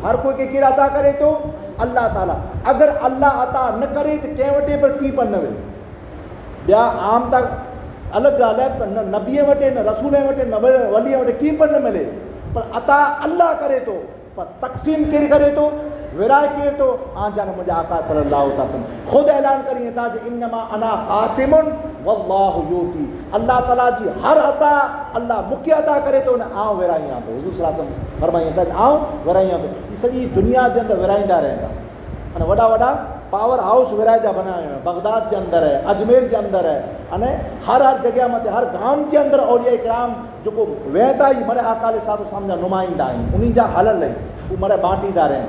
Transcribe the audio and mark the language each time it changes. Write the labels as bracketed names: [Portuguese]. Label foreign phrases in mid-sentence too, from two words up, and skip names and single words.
[Sindhi] हर कोई खे केरु अता करे थो, अल्लाह ताला। अगरि अल्लाह अता न करे त कंहिं वटि पर की पर न वेंदो। ॿिया आम त अलॻि ॻाल्हि आहे, पर न नबीअ वटि न रसूल वटि न वलीअ वटि की पर न मिले, पर अता अल्लाह करे थो। पर तक़सीम केरु करे थो, विराए केरु थो, जान मुंहिंजा आका [Arabic] صلى الله عليه وسلم [Sindhi] ख़ुदि ऐलान करी था जे [Arabic] إنما أنا قاسم والله يعطي. [Sindhi] अल्लाह ताला जी हर अता अल्लाह मूंखे अता करे थो, न आउं विराईयां थो। हुज़ूर [Arabic] صلى الله عليه وسلم [Sindhi] फरमाईं था आउं विराईयां थो। हीअ सॼी दुनिया जे अंदरि विराईंदा रहंदा। अने वॾा वॾा [English] power house [Sindhi] विराए जा बनाया आहिनि, बगदाद जे अंदरि आहे, अजमेर जे अंदरि आहे, अने हर जॻह मथे हर गांव जे अंदरि औलिया इकराम जेको वेहंदा ई मरे आका अलैहिस्सलाम जा नुमाइंदा आहिनि, उन्ही जा हलल आहिनि, उहे मरे बांटींदा रहंदा।